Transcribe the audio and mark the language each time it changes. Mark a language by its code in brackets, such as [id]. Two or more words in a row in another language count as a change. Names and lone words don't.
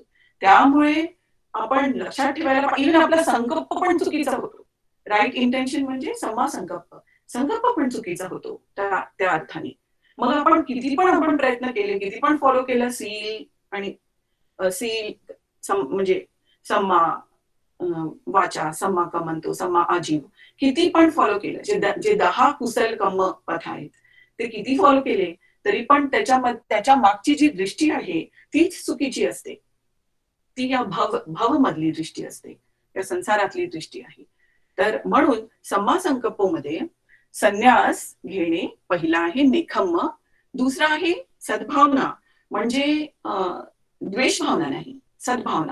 [mr] त्यामुळे आपण लक्षात ठेवायला पाहिजे, आपला संकल्प पण चुकीचा होतो. [en] right intention [mr] म्हणजे [pi] सम्मा संकल्प [mr] पण चुकीचा होतो त्या अर्थाने. मग आपण किती पण प्रयत्न केले, किती पण फॉलो केलं, सील म्हणजे [pi] सम्मा वाचा, सम्मा कमंतो, सम्मा आजीव, [mr] किती पण फॉलो केलं, जे 10 कुशल कर्म पथ आहेत ते किती फॉलो केले तरी पण त्याच्या मागची जी दृष्टी आहे तीच चुकीची असते. ती या भव मधली दृष्टी असते, या संसारातली दृष्टी आहे. तर म्हणून [pi] सम्मा संकल्पमध्ये [mr] संन्यास घेणे पहिला आहे नेखम्म, दुसरा आहे सद्भावना, म्हणजे द्वेष भावना नाही, सद्भावना.